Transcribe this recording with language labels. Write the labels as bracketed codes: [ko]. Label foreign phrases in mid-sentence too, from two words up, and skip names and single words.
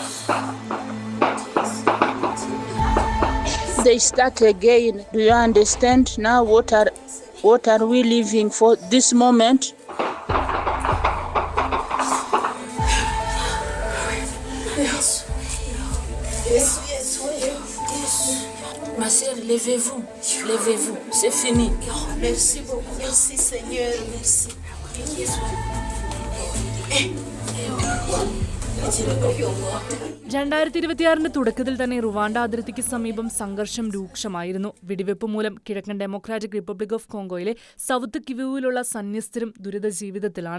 [en] They start again. Do you understand now what are we living for this moment? [fr] Ma sœur, levez-vous, levez-vous, c'est fini. Merci beaucoup, merci Seigneur, merci. [ml] തുടക്കത്തിൽ തന്നെ റുവാണ്ട അതിർത്തിക്ക് സമീപം സംഘർഷം രൂക്ഷമായിരുന്നു. വെടിവെപ്പ് മൂലം കിഴക്കൻ ഡെമോക്രാറ്റിക് റിപ്പബ്ലിക് ഓഫ് കോങ്കോയിലെ സൗത്ത് കിവുവിലുള്ള സന്യസ്തരും ദുരിത ജീവിതത്തിലാണ്.